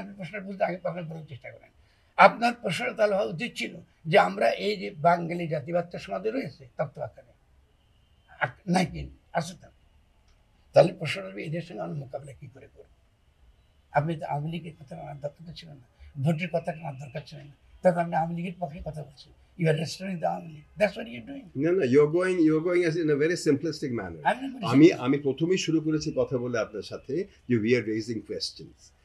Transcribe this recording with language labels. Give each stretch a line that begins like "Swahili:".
Bangla: আপনি প্রশ্নের বুঝতে আগে প্রশ্ন বলার চেষ্টা করেন। আপনার প্রশ্নটা তাহলে হওয়া উচিত ছিল যে আমরা এই যে বাঙালি জাতিবাদটা সমাজে রয়েছে তত্ত্ব আকারে নাই কি আছে তো, তাহলে প্রশ্ন হবে এদের সঙ্গে আমরা মোকাবিলা কি করে করবো। আপনি তো আওয়ামী লীগের কথা আনার দরকার ছিল না, ভোটের কথা আনার দরকার ছিল না, তখন আপনি আওয়ামী লীগের পক্ষে কথা বলছেন।
English: You are restoring the Awami League, that's what you are doing.
Bangla: না না,
English: you're going as in a very simplistic manner.
Bangla: আমি প্রথমেই শুরু করেছি কথা বলে আপনার সাথে যে
English: we are raising questions.